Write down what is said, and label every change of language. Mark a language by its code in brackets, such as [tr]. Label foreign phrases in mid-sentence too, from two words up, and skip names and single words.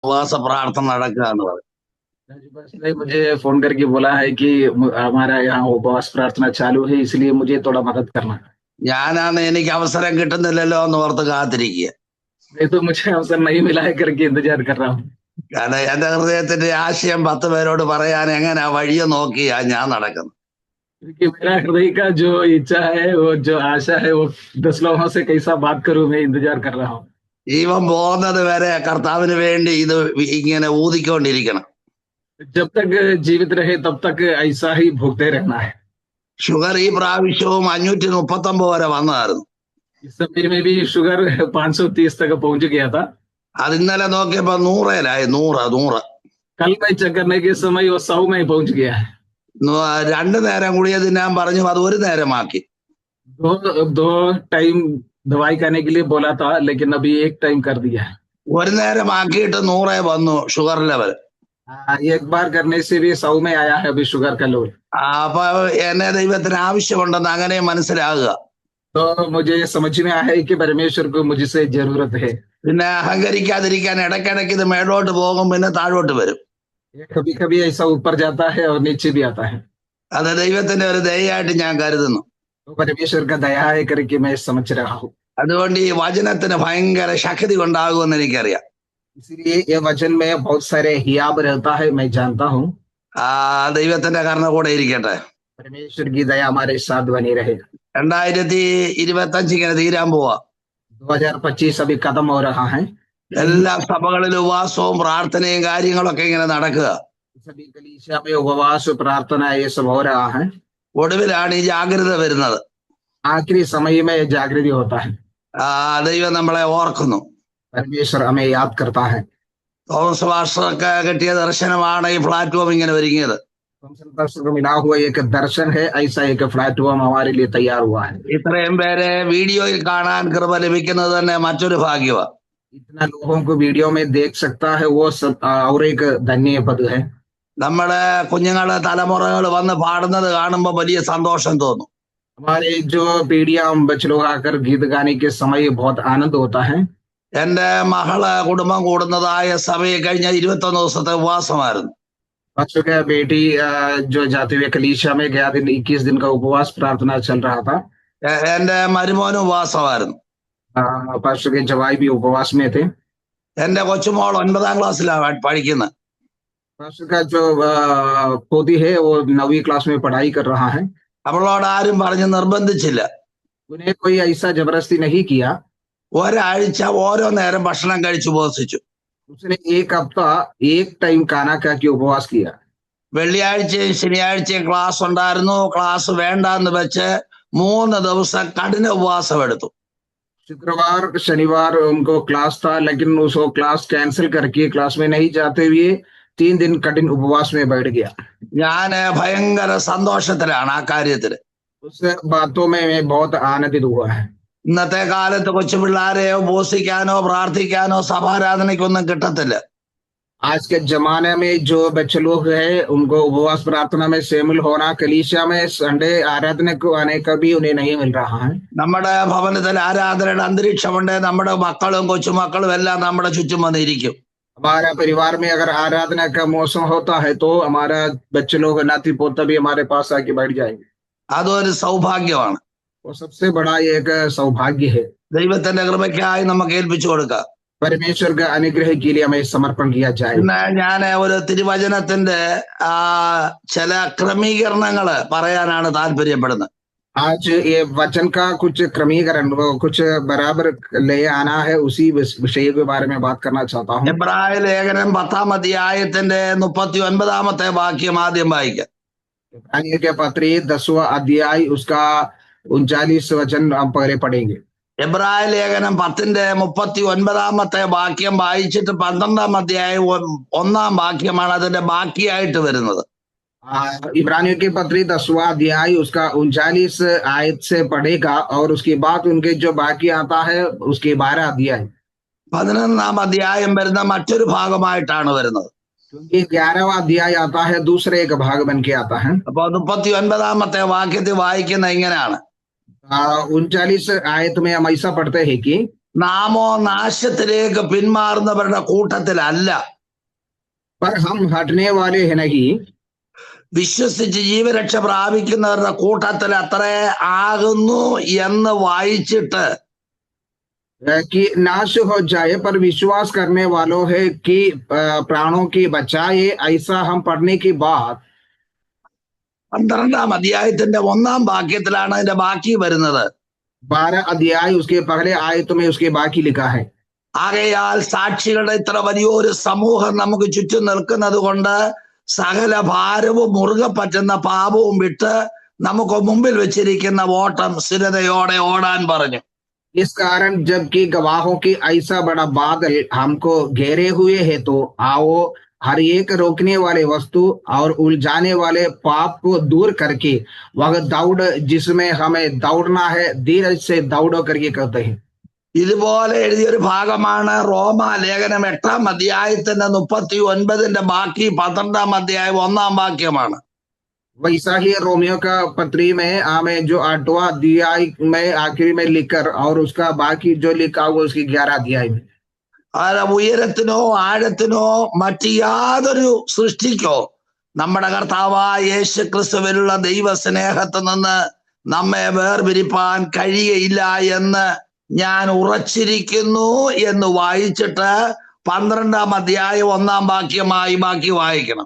[ml] ഉപവാസ പ്രാർത്ഥന നടക്കുക എന്ന് പറയും. [hi] बस ने मुझे फोन करके बोला है कि हमारा यहाँ उपवास प्रार्थना चालू है, इसलिए मुझे थोड़ा मदद करना है। [ml] ഞാനാണ് എനിക്ക് അവസരം കിട്ടുന്നില്ലല്ലോ എന്ന് ഓർത്ത് കാത്തിരിക്കുക. [hi] नहीं तो मुझे अवसर नहीं मिला है करके इंतजार कर रहा हूँ, [ml] കാരണം എന്റെ ഹൃദയത്തിന്റെ ആശയം 10 പേരോട് പറയാൻ എങ്ങനെ വഴിയെ നോക്കിയാ ഞാൻ നടക്കുന്നത്. [hi] क्योंकि मेरा हृदय का जो इच्छा है, वो जो आशा है, वो 10 लोगों से कैसा बात करूं, मैं इंतजार कर रहा हूँ। [ml] ജീവൻ പോകുന്നത് വരെ കർത്താവിന് വേണ്ടി ഇത് ഇങ്ങനെ ഊതിക്കൊണ്ടിരിക്കണം. [hi] जब तक जीवित रहे तब तक ऐसा ही भोगते रहना है। [ml] ഷുഗർ ഈ പ്രാവശ്യവും 539 വരെ വന്നതായിരുന്നു. [hi] इस समय में भी शुगर 530 तक पहुंच गया था। [ml] അത് ഇന്നലെ നോക്കിയപ്പോ 100-ലായി. 100. [hi] कल मैं चेक करने के समय वो 100 में पहुंच गया है। [ml] 2 നേരം ഗുളിക തിന്നാൻ പറഞ്ഞു, അത് 1 നേരമാക്കി. [hi] दो टाइम दवाई खाने के लिए बोला था, लेकिन अभी 1 टाइम कर दिया है। [ml] 1 നേരമാക്കിയിട്ട് 100 വന്നു [en] sugar level. [hi] एक बार करने से भी 100 में आया है अभी शुगर का लेवल। [ml] അപ്പൊ എന്നെ ദൈവത്തിന് ആവശ്യമുണ്ടെന്ന് അങ്ങനെ മനസ്സിലാകുക. [hi] तो मुझे समझ में आया है कि परमेश्वर को मुझसे जरूरत है। [ml] പിന്നെ അഹങ്കരിക്കാതിരിക്കാൻ ഇടയ്ക്കിടയ്ക്ക് ഇത് മേലോട്ട് പോകും, പിന്നെ താഴോട്ട് വരും. [hi] कभी कभी ऐसा ऊपर जाता है और नीचे भी आता है। [ml] അത് ദൈവത്തിന്റെ ഒരു ദയയായിട്ട് ഞാൻ കരുതുന്നു. [hi] तो परमेश्वर का दया है करके मैं समझ रहा हूँ। [ml] അതുകൊണ്ട് ഈ വചനത്തിന് ഭയങ്കര ശക്തി ഉണ്ടാകുമെന്ന് എനിക്കറിയാം. [hi] इसीलिए ये वचन में बहुत सारे हियाब रहता है, मैं जानता हूँ। [ml] ദൈവത്തിന്റെ കരുണ കൂടെ ഇരിക്കട്ടെ. [hi] परमेश्वर की दया हमारे साथ बनी रहे। [ml] 2025 ഇങ്ങനെ തീരാൻ പോവാ. [hi] 2025 अभी खत्म हो रहा है। [ml] എല്ലാ സഭകളിലും ഉപവാസവും പ്രാർത്ഥനയും കാര്യങ്ങളൊക്കെ ഇങ്ങനെ നടക്കുക. [hi] सभी कलीसिया में उपवास प्रार्थना ये सब हो रहा है। [ml] ഒടുവിലാണ് ഈ ജാഗ്രത വരുന്നത്. [hi] आखिरी समय में जागृति होता है। [ml] ദൈവം നമ്മളെ ഓർക്കുന്നു. [hi] परमेश्वर हमें याद करता है। [ml] തോമസ് പാസ്റ്റർക്ക് കിട്ടിയ ദർശനമാണ് ഈ പ്ലാറ്റ്ഫോം ഇങ്ങനെ ഒരുങ്ങിയത്. [hi] को मिला हुआ एक दर्शन है, ऐसा एक प्लेटफॉर्म हमारे लिए तैयार हुआ है। [ml] ഇത്രയും പേരെ വീഡിയോയിൽ കാണാൻ കൃപ ലഭിക്കുന്നത് തന്നെ മറ്റൊരു ഭാഗ്യമാണ്. [hi] इतना लोगों को वीडियो में देख सकता है, वो सब और एक धन्य पद है। [ml] നമ്മുടെ കുഞ്ഞുങ്ങള് തലമുറകൾ വന്ന് പാടുന്നത് കാണുമ്പോൾ വലിയ സന്തോഷം തോന്നും. [hi] हमारे जो पीढ़ियां बच्चे लोग आकर गीत गाने के समय बहुत आनंद होता है। [ml] എന്റെ മകള് കുടുംബം കൂടുന്നതായ സഭയിൽ കഴിഞ്ഞ 21 ദിവസത്തെ ഉപവാസമായിരുന്നു. [hi] बच्चों का बेटी जो जाते हुए कलीसिया में गया दिन 21 दिन का उपवास प्रार्थना चल रहा था। [ml] എന്റെ മരുമോനും ഉപവാസമായിരുന്നു. [hi] पास्टर के जवाई भी उपवास में थे। [ml] എന്റെ കൊച്ചുമോൾ 9ാം ക്ലാസ്സിലാണ് പഠിക്കുന്നത്. [hi] पास्टर का जो पोती है वो 9वीं क्लास में पढ़ाई कर रहा है। [ml] അവളോട് ആരും പറഞ്ഞ് നിർബന്ധിച്ചില്ല. [hi] उन्हें कोई ऐसा जबरदस्ती नहीं किया। [ml] ഒരാഴ്ച ഓരോ നേരം ഭക്ഷണം കഴിച്ച് ഉപവസിച്ചു. [hi] उसने 1 हफ्ता 1 टाइम खाना खा के उपवास किया। [ml] വെള്ളിയാഴ്ചയും ശനിയാഴ്ചയും ക്ലാസ് ഉണ്ടായിരുന്നു. ക്ലാസ് വേണ്ടാന്ന് വെച്ച് 3 ദിവസം കഠിന ഉപവാസം എടുത്തു. [hi] शुक्रवार शनिवार उनको क्लास था, लेकिन उसको [en] class cancel [hi] करके क्लास में नहीं जाते हुए 3 दिन कठिन उपवास में बैठ गया। [ml] ഞാന് ഭയങ്കര സന്തോഷത്തിലാണ് ആ കാര്യത്തില്. [hi] उस बातों में मैं बहुत आनंदित हुआ है। [ml] ഇന്നത്തെ കാലത്ത് കൊച്ചു പിള്ളേരെ ഉപവസിക്കാനോ പ്രാർത്ഥിക്കാനോ സഭാരാധനയ്ക്കൊന്നും കിട്ടത്തില്ല. [hi] आज के जमाने में जो बच्चे लोग हैं उनको उपवास प्रार्थना में शामिल होना, कलीसिया में संडे आराधना को आने का भी उन्हें नहीं मिल रहा है। [ml] നമ്മുടെ ഭവനത്തിൽ ആരാധനയുടെ അന്തരീക്ഷമുണ്ട്. നമ്മുടെ മക്കളും കൊച്ചുമക്കളും എല്ലാം നമ്മുടെ ചുറ്റും വന്നിരിക്കും. [hi] हमारा परिवार में अगर आराधना का मौसम होता है तो हमारा बच्चे लोग नाती पोता भी हमारे पास आके बैठ जाएंगे। [ml] അതൊരു സൗഭാഗ്യമാണ്. [hi] वो सबसे बड़ा एक सौभाग्य है। [ml] ദൈവത്തിന്റെ കൃപയ്ക്കായി നമുക്ക് ഏൽപ്പിച്ചു കൊടുക്കാം. [hi] परमेश्वर का अनुग्रह के लिए हमें समर्पण किया जाए। [ml] ഇന്ന് ഞാൻ ഒരു തിരുവചനത്തിന്റെ ചില ക്രമീകരണങ്ങള് പറയാനാണ് താല്പര്യപ്പെടുന്നത്. [hi] आज ये वचन का कुछ क्रमीकरण, कुछ बराबर ले आना है, उसी विषय के बारे में बात करना चाहता हूँ। [ml] എബ്രായ ലേഖനം 10ാം അധ്യായത്തിന്റെ 39ാമത്തെ വാക്യം ആദ്യം വായിക്കാം. [hi] इब्रानियों के पत्री 10वां अध्याय उसका 39 वचन हम पहले पढ़ेंगे। [ml] എബ്രായ ലേഖനം 10ന്റെ 39ാമത്തെ വാക്യം വായിച്ചിട്ട് 12ാം അധ്യായം 1ാം വാക്യമാണ് അതിന്റെ ബാക്കിയായിട്ട് വരുന്നത്. [hi] इब्रानियों के पत्री 10वां अध्याय उसका 39 आयत से पढ़ेगा और उसके बाद उनके जो बाकी आता है उसके 12 अध्याय। [ml] 11ാം അധ്യായം വരുന്ന മറ്റൊരു ഭാഗമായിട്ടാണ് വരുന്നത്. [hi] क्योंकि 11वां अध्याय आता है दूसरे एक भाग बन के आता है। [ml] അപ്പൊ 39ാമത്തെ വാക്യത്തിൽ വായിക്കുന്ന ഇങ്ങനെയാണ്. [hi] 39 आयत में हम ऐसा पढ़ते हैं कि [ml] നാമോ നാശത്തിലേക്ക് പിന്മാറുന്നവരുടെ കൂട്ടത്തിലല്ല, [hi] पर हम हटने वाले हैं नहीं, [ml] വിശ്വസിച്ച് ജീവരക്ഷ പ്രാപിക്കുന്നവരുടെ കൂട്ടത്തിൽ അത്ര ആകുന്നു എന്ന് വായിച്ചിട്ട് [hi] कि नाश हो जाए, पर विश्वास करने वालों है कि प्राणों की बचाए। ऐसा हम पढ़ने की बात [ml] 12ാം അധ്യായത്തിന്റെ 1ാം വാക്യത്തിലാണ് അതിന്റെ ബാക്കി വരുന്നത്. [hi] 12 अध्याय उसके पहले आयत में उसके बाकी लिखा है। [ml] ആകയാൽ സാക്ഷികളുടെ ഇത്ര വലിയൊരു സമൂഹം നമുക്ക് ചുറ്റും നിൽക്കുന്നത് കൊണ്ട് സകല ഭാരവും മുറുകെ പറ്റുന്ന പാപവും വിട്ട് നമുക്ക് മുമ്പിൽ വെച്ചിരിക്കുന്ന ഓട്ടം സ്ഥിരതയോടെ ഓടാൻ പറഞ്ഞു. [hi] इस कारण जबकि गवाहों की ऐसा बड़ा बादल हमको घेरे हुए है, तो आओ हर एक रोकने वाले वस्तु और उलझाने वाले पाप को दूर करके वह दौड़ जिसमें हमें दौड़ना है, धीरज से दौड़ो करके कहते हैं। [ml] ഇതുപോലെ എഴുതിയൊരു ഭാഗമാണ് റോമ ലേഖനം 8ാം അധ്യായത്തിന്റെ 39ന്റെ ബാക്കി 12ാം അധ്യായം 1ാം വാക്യമാണ്. [hi] वैसा ही रोमियो का पत्री में हमें जो 8वां अध्याय में आखिरी में लिखकर और उसका बाकी जो लिखा हुआ उसकी 11 अध्याय में [ml] ഉയരത്തിനോ ആഴത്തിനോ മറ്റു യാതൊരു സൃഷ്ടിക്കോ നമ്മുടെ കർത്താവായ യേശു ക്രിസ്തുവിലുള്ള ദൈവ സ്നേഹത്തിൽ നിന്ന് നമ്മെ വേർപിരിപ്പാൻ കഴിയയില്ല എന്ന് ഞാൻ ഉറച്ചിരിക്കുന്നു എന്ന് വായിച്ചിട്ട് 12ാം അധ്യായം 1ാം വാക്യമായി ബാക്കി വായിക്കണം.